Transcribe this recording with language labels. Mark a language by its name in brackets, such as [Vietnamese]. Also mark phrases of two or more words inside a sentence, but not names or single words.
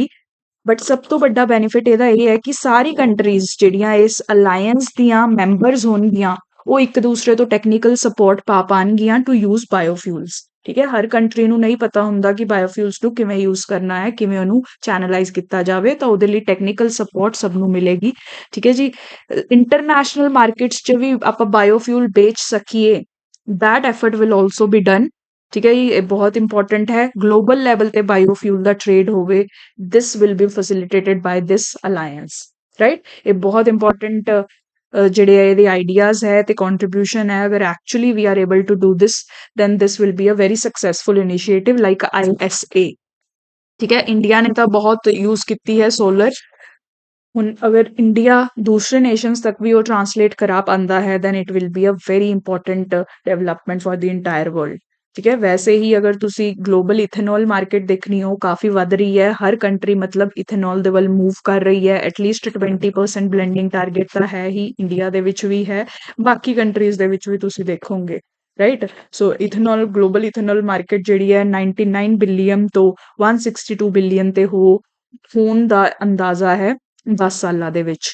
[Punjabi] ਬਟ ਸਭ ਤੋਂ ਵੱਡਾ ਬੈਨੀਫਿਟ ਇਹਦਾ ਇਹ ਹੈ ਕਿ ਸਾਰੀ ਕੰਟਰੀਜ਼ ਜਿਹੜੀਆਂ ਇਸ ਅਲਾਈਅੰਸ ਦੀਆਂ ਮੈਂਬਰਸ ਹੋਣਗੀਆਂ ਉਹ ਇੱਕ ਦੂਸਰੇ ਤੋਂ [English] technical support [Punjabi] ਪਾ ਪਾਣਗੀਆਂ [English] to use biofuels. [Punjabi] ਠੀਕ ਹੈ, ਹਰ ਕੰਟਰੀ ਨੂੰ ਨਹੀਂ ਪਤਾ ਹੁੰਦਾ ਕਿ ਬਾਇਓਫਿਊਲਸ ਨੂੰ ਕਿਵੇਂ ਯੂਜ਼ ਕਰਨਾ ਹੈ, ਕਿਵੇਂ ਉਹਨੂੰ ਚੈਨਲਾਈਜ਼ ਕੀਤਾ ਜਾਵੇ, ਤਾਂ ਉਹਦੇ ਲਈ [English] technical support [Punjabi] ਸਭ ਨੂੰ ਮਿਲੇਗੀ। ਠੀਕ ਹੈ ਜੀ, [English] international markets [Punjabi] 'ਚ ਵੀ ਆਪਾਂ ਬਾਇਓਫਿਊਲ ਵੇਚ ਸਕੀਏ, [English] that effort will also be done। [Punjabi] ਠੀਕ ਹੈ ਜੀ, ਇਹ ਬਹੁਤ ਇੰਪੋਰਟੈਂਟ ਹੈ, [English] global level [Punjabi] ਤੇ ਬਾਇਓਫਿਊਲ ਦਾ ਟ੍ਰੇਡ ਹੋਵੇ, [English] this will be facilitated by this alliance। [Punjabi] ਰਾਈਟ, ਇਹ ਬਹੁਤ ਇੰਪੋਰਟੈਂਟ ਜਿਹੜੇ ਇਹਦੇ ਆਈਡੀਆਜ਼ ਹੈ ਤੇ ਕੰਟਰੀਬਿਊਸ਼ਨ ਹੈ। [English] ਅਗਰ actually we are able to do this, then this will be a very successful initiative like ISA। [Punjabi] ਠੀਕ ਹੈ, ਇੰਡੀਆ ਨੇ ਤਾਂ ਬਹੁਤ ਯੂਜ਼ ਕੀਤੀ ਹੈ ਸੋਲਰ, ਹੁਣ ਅਗਰ ਇੰਡੀਆ ਦੂਸਰੇ ਨੇਸ਼ਨਸ ਤੱਕ ਵੀ ਉਹ ਟਰਾਂਸਲੇਟ ਕਰਾ ਪਾਉਂਦਾ ਹੈ, [English] then it will be a very important development for the entire world। [Punjabi] ਠੀਕ ਹੈ, ਵੈਸੇ ਹੀ ਅਗਰ ਤੁਸੀਂ [English] global ethanol market [Punjabi] ਦੇਖਣੀ ਹੋ, ਕਾਫੀ ਵੱਧ ਰਹੀ ਹੈ, ਹਰ ਕੰਟਰੀ ਮਤਲਬ ਇਥੇਨੋਲ ਦੇ ਵੱਲ ਮੂਵ ਕਰ ਰਹੀ ਹੈ। [English] at least 20% blending target [Punjabi] ਤਾਂ ਹੈ ਹੀ, ਇੰਡੀਆ ਦੇ ਵਿੱਚ ਵੀ ਹੈ, ਬਾਕੀ ਕੰਟਰੀਜ਼ ਦੇ ਵਿੱਚ ਵੀ ਤੁਸੀਂ ਦੇਖੋਗੇ। ਰਾਈਟ, ਸੋ ਇਥੇਨੋਲ, [English] global ethanol market [Punjabi] ਜਿਹੜੀ ਹੈ 99 ਬਿਲੀਅਨ ਤੋਂ 162 ਬਿਲੀਅਨ ਤੇ ਹੋਣ ਦਾ ਅੰਦਾਜ਼ਾ ਹੈ 10 ਸਾਲਾਂ ਦੇ ਵਿੱਚ।